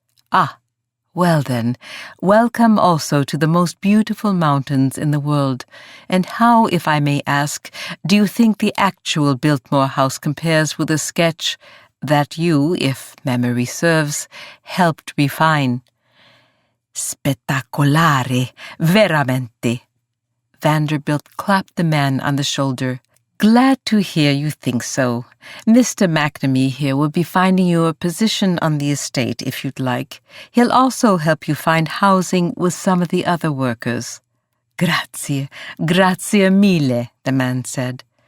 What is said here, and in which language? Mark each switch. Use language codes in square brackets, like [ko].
[en] Ah, well then, welcome also to the most beautiful mountains in the world. And how, if I may ask, do you think the actual Biltmore house compares with a sketch that you, if memory serves, helped refine? [it] Spettacolare, veramente. [en] Vanderbilt clapped the man on the shoulder. Glad to hear you think so. Mr. McNamee here will be finding you a position on the estate if you'd like. He'll also help you find housing with some of the other workers. [it] Grazie, grazie mille, [en] the man said.